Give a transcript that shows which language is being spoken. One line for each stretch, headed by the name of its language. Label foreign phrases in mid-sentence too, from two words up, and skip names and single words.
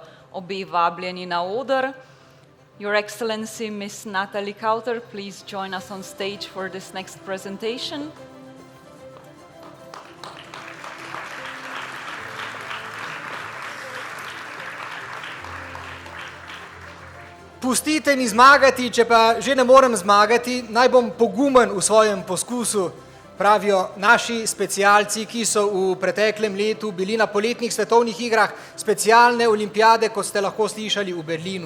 Slovenian: Obe vabljeni na oder.
English: Your Excellency, Miss Natalie Kauter, please join us on stage for this next presentation.
Slovenian: Pustite mi zmagati, če pa že ne morem zmagati, naj bom pogumen v svojem poskusu, pravijo naši specialci, ki so v preteklem letu bili na poletnih svetovnih igrah specialne olimpijade, kot ste lahko slišali v Berlinu.